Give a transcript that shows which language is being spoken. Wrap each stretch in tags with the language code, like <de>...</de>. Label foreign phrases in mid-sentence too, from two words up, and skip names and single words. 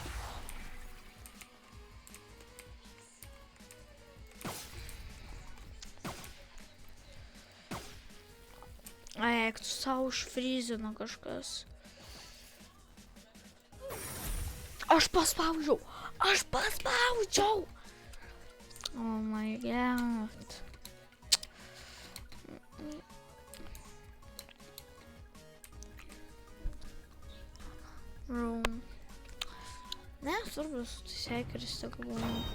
<lt>Eik, tu savo užfryzino kažkas. Aš paspaudžiau!</lt> <en>Oh my god. Room.</en> <lt>Ne, svarbus, tai hackeris tik buvo.</lt>